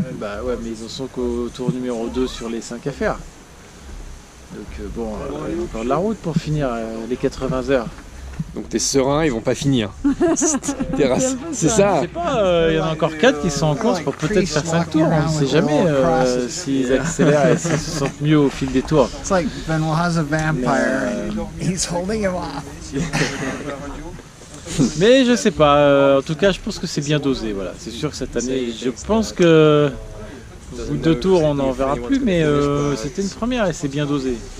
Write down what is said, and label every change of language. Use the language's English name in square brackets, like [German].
[French] Bah ouais, mais ils en sont qu'au tour numéro 2 sur les 5 à faire. Donc bon, il y a encore de la route pour finir les 80 heures. Donc t'es serein, ils vont pas finir. C'est ça. Je sais pas, il y en a encore 4 qui sont en course pour peut-être faire 5 tours. On ne sait jamais s'ils accélèrent et s'ils se sentent mieux au fil des tours. [English] It's like Benoit's a vampire and he's holding him off. [French] Mais je sais pas, en tout cas je pense que c'est bien dosé. Voilà. C'est sûr que cette année, je pense que au bout de 2 tours on n'en verra plus, mais c'était une première et c'est bien dosé.